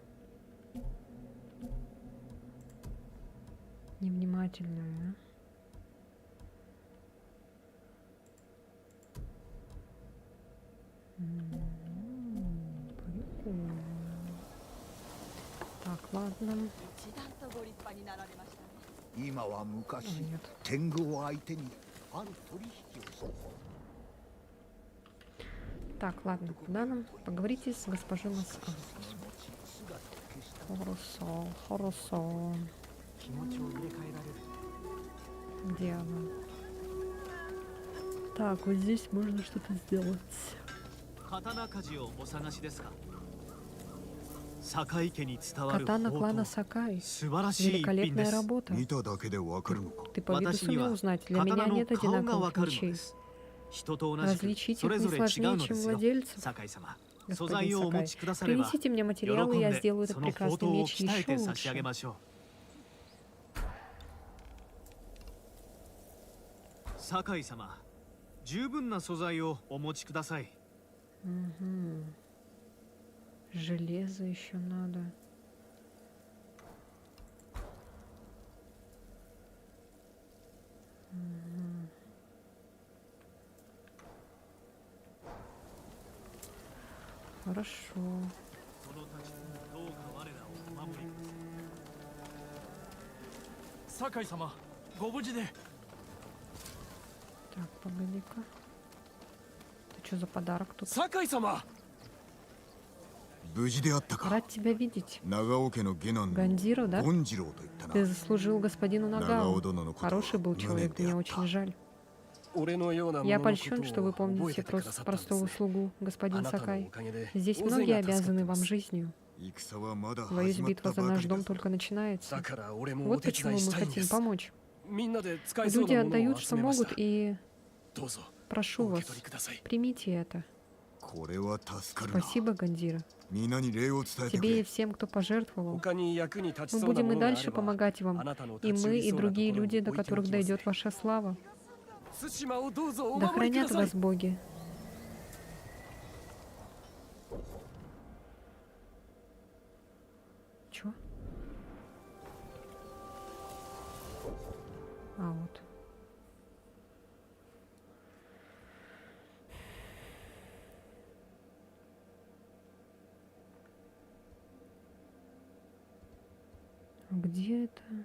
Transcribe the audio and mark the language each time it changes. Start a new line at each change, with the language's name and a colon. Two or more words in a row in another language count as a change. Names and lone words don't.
Russian: невнимательная, прикольно. Так, ладно.
Japanese: 一段とご立派になられましたね。今は昔
Russian: Нет.
Japanese: 天狗を相手にある取引をした。
Russian: Так, ладно, куда нам? Поговорите с госпожой Маско. Хорошо, хорошо. Где она? Так, вот здесь можно что-то сделать.
Japanese: 刀鍛冶をお探しですか。坂井家に伝わる
Russian: Катана
Japanese: 宝
Russian: клана
Japanese: 刀
Russian: Сакай.
Japanese: 素晴らしい一品で
Russian: Великолепная
Japanese: す。
Russian: работа.
Japanese: 見ただけでわかるのか。
Russian: Ты по виду
Japanese: 私に
Russian: сумел
Japanese: は
Russian: узнать. Для меня
Japanese: 刀の
Russian: нет
Japanese: 顔がわ
Russian: одинаковых
Japanese: かるの
Russian: мечей.
Japanese: です。人と同じく
Russian: Различить
Japanese: そ
Russian: их
Japanese: れ
Russian: не
Japanese: ぞれ違う
Russian: сложнее,
Japanese: ので
Russian: чем
Japanese: すよ。
Russian: владельцев.
Japanese: 坂井様、素
Russian: Господин
Japanese: 材をお持
Russian: Сакай.
Japanese: ちくだされば
Russian: Принесите мне
Japanese: 喜
Russian: материалы,
Japanese: ん
Russian: и я
Japanese: で
Russian: сделаю
Japanese: そ
Russian: этот
Japanese: の宝
Russian: прекрасный
Japanese: 刀を
Russian: меч
Japanese: 鍛え
Russian: еще
Japanese: て差し上げ
Russian: лучше.
Japanese: ましょう。坂井様、十分な素材をお持ちください。
Russian: Угу. Железо еще надо. Мгм. Хорошо.
Japanese: この立ちどうか我らをお守りください。酒井様、ご無事で。
Russian: Так, погоди-ка. Это что за подарок тут?
Japanese: 酒井様、無事であったか。
Russian: Рад тебя видеть.
Japanese: 長尾家の下男の
Russian: Гандзиро, да?
Japanese: 権次郎と言ったな。
Russian: Ты заслужил господину Нагао.
Japanese: 長尾殿のことを
Russian: Хороший был
Japanese: 無
Russian: человек,
Japanese: 念で
Russian: мне
Japanese: あった。
Russian: очень жаль.
Japanese: 俺のような
Russian: Я
Japanese: 者のこ
Russian: польщен,
Japanese: と
Russian: что вы
Japanese: を覚え
Russian: помните
Japanese: てくださったんです
Russian: простого
Japanese: ね。
Russian: слугу,
Japanese: あ
Russian: господин
Japanese: なたのお
Russian: Сакай.
Japanese: かげで
Russian: Здесь
Japanese: 大勢
Russian: многие
Japanese: が助かって
Russian: обязаны
Japanese: ま
Russian: вам
Japanese: す。
Russian: жизнью.
Japanese: 戦はまだ
Russian: Боюсь,
Japanese: 始まっ
Russian: битва
Japanese: た
Russian: за
Japanese: ばか
Russian: наш
Japanese: り
Russian: дом
Japanese: だ。
Russian: только начинается.
Japanese: だから俺もお
Russian: Вот
Japanese: 手
Russian: почему
Japanese: 伝い
Russian: мы
Japanese: したいんで
Russian: хотим
Japanese: す。
Russian: помочь.
Japanese: みんなで使えそう
Russian: Люди
Japanese: なものを
Russian: отдают,
Japanese: 集
Russian: что
Japanese: めまし
Russian: могут,
Japanese: た。
Russian: и
Japanese: どうぞ
Russian: прошу
Japanese: お受
Russian: вас,
Japanese: け取りください。
Russian: примите это.
Japanese: これは助かるな。
Russian: Спасибо, Гандзира.
Japanese: 皆に礼を伝えてく
Russian: Тебе и
Japanese: れ。
Russian: всем, кто пожертвовал.
Japanese: 他に役に立ち
Russian: Мы
Japanese: そうな
Russian: будем
Japanese: も
Russian: и
Japanese: のがあれ
Russian: дальше
Japanese: ば、
Russian: помогать
Japanese: あ
Russian: вам.
Japanese: なたの
Russian: И
Japanese: 立ち寄
Russian: мы,
Japanese: り
Russian: и
Japanese: そうなと
Russian: другие
Japanese: ころに
Russian: люди, до
Japanese: 置いてお
Russian: которых
Japanese: きます
Russian: дойдет ваша слава.
Japanese: 対馬をどうぞお
Russian: Да
Japanese: 守りくだ
Russian: хранят
Japanese: さい。
Russian: вас боги. Чё? А, вот. А где это?